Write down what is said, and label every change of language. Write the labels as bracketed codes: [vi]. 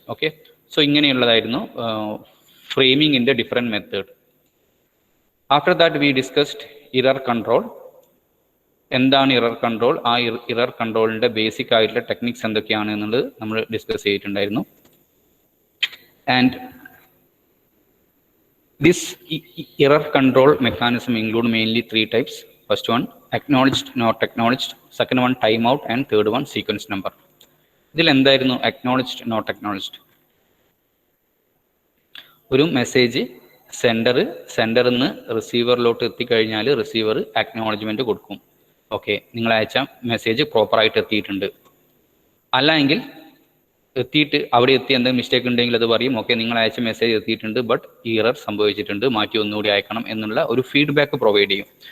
[ml] Okay, so ഇങ്ങനെയുള്ളതായിരുന്നു ഫ്രെയിമിങ്ങിൻ്റെ different method. [en] After that we discussed error control. [ml] എന്താണ് error control, ആ error കൺട്രോളിൻ്റെ basic ആയിട്ടുള്ള techniques എന്തൊക്കെയാണ് എന്നുള്ളത് നമ്മൾ ഡിസ്കസ് ചെയ്തിട്ടുണ്ടായിരുന്നു. [en] And this error control mechanism include mainly 3 types. First one acknowledged, not acknowledged. Second one timeout, and third one sequence number. [ml] ഇതിൽ എന്തായിരുന്നു [en] acknowledged, not acknowledged? [ml] ഒരു മെസ്സേജ് സെൻഡറിൽ നിന്ന് റിസീവറിലോട്ട് എത്തിക്കഴിഞ്ഞാൽ റിസീവർ അക്നോളജ്മെൻറ്റ് കൊടുക്കും. ഓക്കെ, നിങ്ങൾ അയച്ച മെസ്സേജ് പ്രോപ്പറായിട്ട് എത്തിയിട്ടുണ്ട്. അല്ലെങ്കിൽ എത്തിയിട്ട് അവിടെ എത്തി എന്തെങ്കിലും മിസ്റ്റേക്ക് ഉണ്ടെങ്കിൽ അത് പറയും, ഓക്കെ നിങ്ങൾ അയച്ച മെസ്സേജ് എത്തിയിട്ടുണ്ട്, ബട്ട് ഇറർ സംഭവിച്ചിട്ടുണ്ട്, മാറ്റി ഒന്നുകൂടി അയക്കണം എന്നുള്ള ഒരു ഫീഡ്ബാക്ക് പ്രൊവൈഡ് ചെയ്യും.